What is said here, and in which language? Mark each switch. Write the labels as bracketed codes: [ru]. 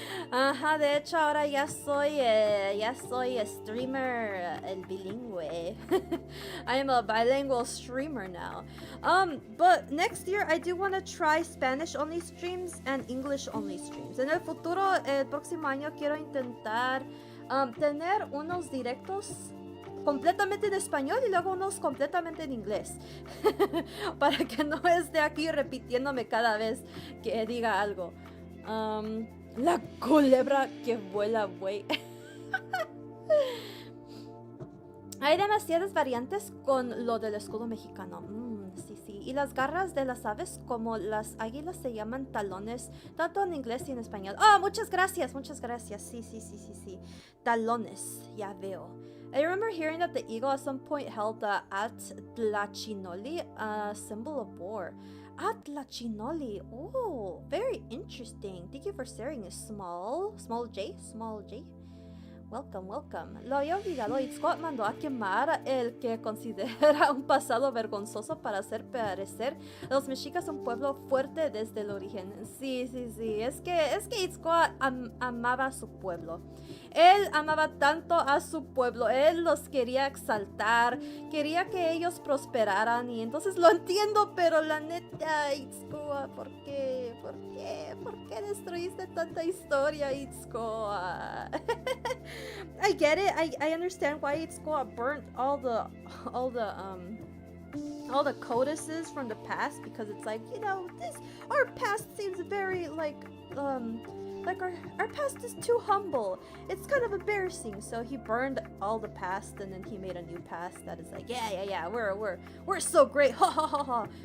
[es] Ajá, de hecho ahora ya soy streamer el bilingüe. [en] I am a bilingual streamer now. But next year I do want to try Spanish only streams and English only streams. [es] En el futuro, el próximo año quiero intentar tener unos directos completamente en español y luego unos completamente en inglés. Para que no esté aquí repitiéndome cada vez que diga algo. La culebra que vuela, güey. Hay demasiadas variantes con lo del escudo mexicano. Sí. Y las garras de las aves como las águilas se llaman talones, tanto en inglés y en español. Oh, muchas gracias. Sí. Talones, ya veo. [en] I remember hearing that the eagle at some point held the Atlachinoli, a symbol of war. Atlachinoli. Oh, very interesting. Thank you for sharing. [es] Small J. Welcome. Lo había olvidado. Itzcoatl mandó a quemar el que considera un pasado vergonzoso para hacer parecer a los mexicas un pueblo fuerte desde el origen. Sí. Es que Itzcoatl amaba a su pueblo. Él amaba tanto a su pueblo. Él los quería exaltar. Quería que ellos prosperaran. Y entonces lo entiendo, pero la neta, Itzcoatl, ¿por qué? ¿Por qué destruiste tanta historia, Itzcoatl? [en] I get it. I understand why Itzcoatl burnt all the codices from the past, because it's like, our past seems very like our past is too humble. It's kind of embarrassing. So he burned all the past and then he made a new past that is like, yeah, we're so great. Ha.